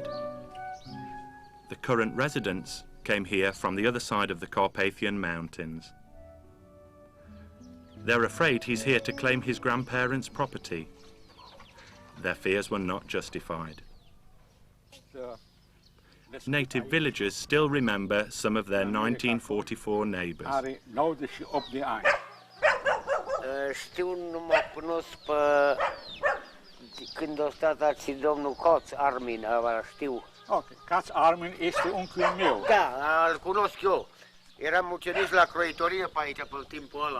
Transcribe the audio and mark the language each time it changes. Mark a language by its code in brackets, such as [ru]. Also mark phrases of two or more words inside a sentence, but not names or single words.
[en] The current residents came here from the other side of the Carpathian Mountains. They're afraid he's here to claim his grandparents' property. Their fears were not justified. Native villagers still remember some of their 1944 neighbours. [ro] Știu, nu mă cunosc pe când a stat aici domnul Koț Armin, știu. Ok, Katz Armin este unchiul meu. Da, îl cunosc eu. Eram ucenici la croitorie pe aici, pe timpul ăla.